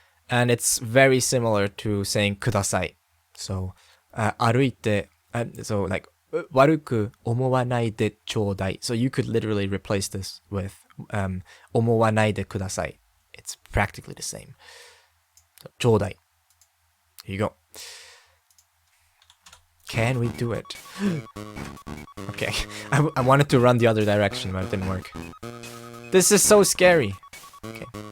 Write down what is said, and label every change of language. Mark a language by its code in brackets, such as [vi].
[en] And it's very similar to saying ください. So, 歩いて, so like, [ja] 悪く思わないでちょうだい. [en] So you could literally replace this with [ja] 思わないでください. [en] It's practically the same. So, ちょうだい.Here you go. Can we do it? Okay. I wanted to run the other direction, but it didn't work. This is so scary. Okay.